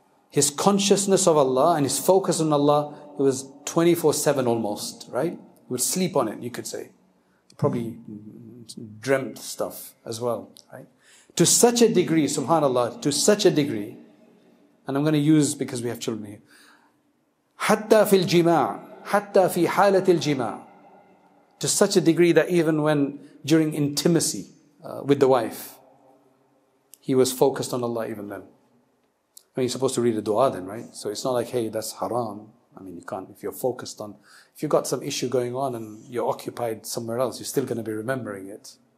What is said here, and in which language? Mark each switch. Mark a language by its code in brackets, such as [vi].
[en] His consciousness of Allah and his focus on Allah, it was 24/7 almost, right? He would sleep on it, you could say. Probably dreamt stuff as well, right? To such a degree, subhanallah, to such a degree. And I'm going to use, because we have children here. [ar] حتى في الجماع, حتى في حالة الجماع. [en] To such a degree that even when during intimacy with the wife, he was focused on Allah even then. I mean, you're supposed to read a dua then, right? So it's not like, hey, that's haram. I mean, you can't, if you're focused on, if you've got some issue going on and you're occupied somewhere else, you're still going to be remembering it.